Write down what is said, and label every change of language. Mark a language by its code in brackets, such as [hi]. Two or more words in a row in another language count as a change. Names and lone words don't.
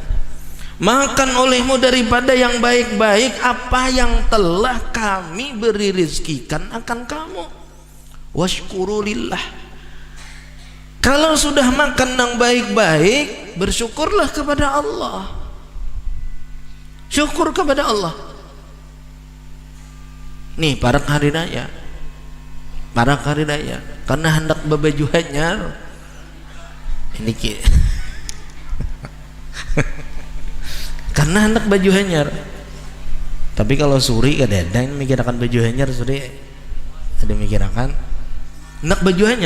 [id] Makan olehmu daripada yang baik-baik apa yang telah kami beri rizkikan akan kamu. [ar] واشكروا لله. [id] Kalau sudah makan yang baik-baik, bersyukurlah kepada Allah. Syukur kepada Allah. [bjn] Nih para hari raya, karena hendak babaju hanyar. Ini karena hendak baju hanyar. Tapi kalau suri kadang-kadang mikirkan baju hanyar, suri ada mikirkan hendak baju hanyar.